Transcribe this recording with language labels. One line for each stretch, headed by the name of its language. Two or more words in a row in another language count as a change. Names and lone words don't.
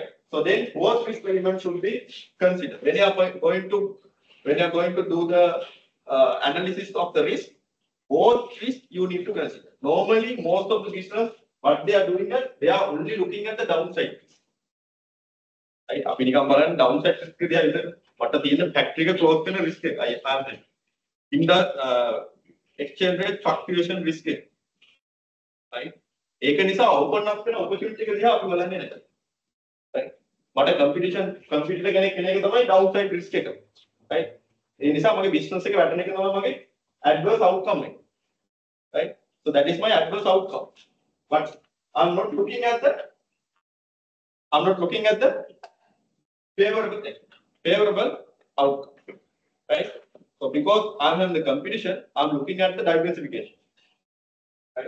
English: So then both risk elements should be considered. When you are going to do the analysis of the risk, both risk you need to consider. Normally, most of the business, what they are doing is they are only looking at the downside risk. Right?
Sinhala: අපි නිකන් බලන්න
English: downside risk
Sinhala: දිහා විතර මට තියෙන factory එක close වෙන risk එක අය තමයි.
English: In the exchange rate fluctuation risk එක.
Sinhala: Right? ඒක නිසා
English: open up
Sinhala: වෙන opportunity එක දිහා අපි බලන්නේ නැහැ. Right? මට competitor කෙනෙක් තමයි
English: downside risk
Sinhala: එක. Right? ඒ නිසා මගේ business එක වැටෙන එක තමයි මගේ
English: adverse outcome
Sinhala: එක.
English: Right? So that is my adverse outcome. But I'm not looking at the favorable outcome, right? So because I'm in the competition, I'm looking at the diversification, right?